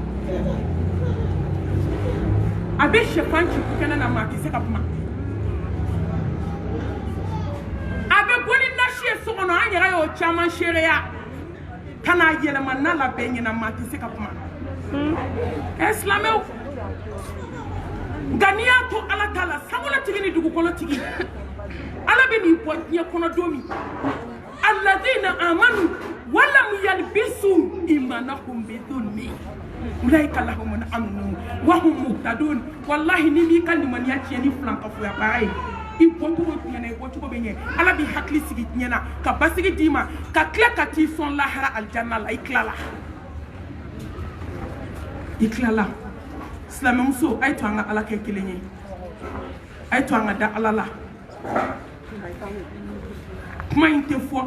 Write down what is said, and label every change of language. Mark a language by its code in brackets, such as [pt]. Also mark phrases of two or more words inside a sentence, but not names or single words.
[bm] a bɛ sɛfan ci kɛnɛ na maa tɛ se ka kuma a bɛ bɔ ni nasi ye so kɔnɔ an yɛrɛ y'o caman seereya ka n'a yɛlɛma n'a la bɛɛ ɲɛna maa tɛ se ka kuma silamɛw nka n'i y'a to ala t'a la sangolatigi ni dugukɔnɔtigi ala bɛ nin bɔ diɲɛ kɔnɔ don min [ar] الذين آمنوا ولم يلبسوا إيمانهم بظلم أولئك لهم الأمن وهم مهتدون [bm] wallahi ni m'i ka limaniya tiɲɛ ni filankafoya baara ye i bɔcogo ɲɛna i bɔcogo bɛ ɲɛ ala b'i hakili sigi diɲɛ na ka basigi d'i ma ka tila ka t'i sɔn lahara alijanna la i tilala silamɛmuso a ye to an ka ala kɛ kelen ye a ye to an ka da ala la kuma in tɛ fɔ